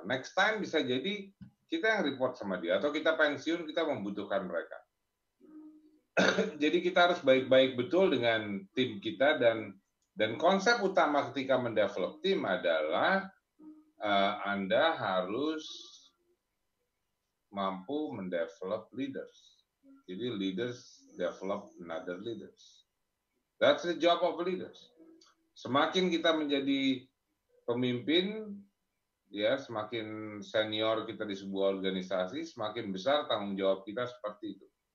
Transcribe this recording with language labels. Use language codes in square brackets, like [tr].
[en] Next time [id] bisa jadi kita yang report sama dia, atau kita pensiun, kita membutuhkan mereka. Jadi kita harus baik-baik betul dengan tim kita, dan konsep utama ketika mendevelop tim adalah Anda harus mampu mendevelop leaders. Jadi [en] leaders develop another leaders. That's the job of leaders. [id] Semakin kita menjadi pemimpin, ya, semakin senior kita di sebuah organisasi, semakin besar tanggung jawab kita seperti itu.